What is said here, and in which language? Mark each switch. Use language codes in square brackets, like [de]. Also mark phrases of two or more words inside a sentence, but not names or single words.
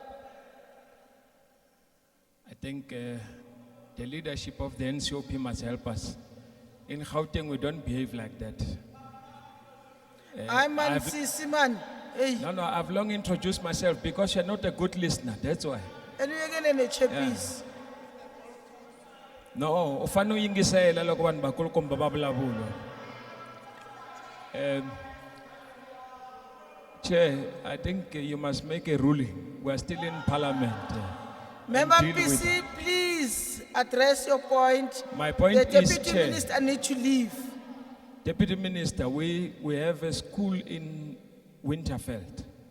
[en] I think the leadership of the NCOP must help us. In Gauteng, we don't behave like that. I'm an Sisiman. Hey. No, I've long introduced myself because you're not a good listener, that's why. And we're getting a cheppies. [ts] No, ufano yingisela loko vanhu vakulukumba va vulavula. [en] Chair, I think you must make a ruling. We are still in parliament. Member deal with. PC, please address your point. My point The is, Deputy Chair. Minister need to leave. Deputy Minister, we have a school in Winterfeld.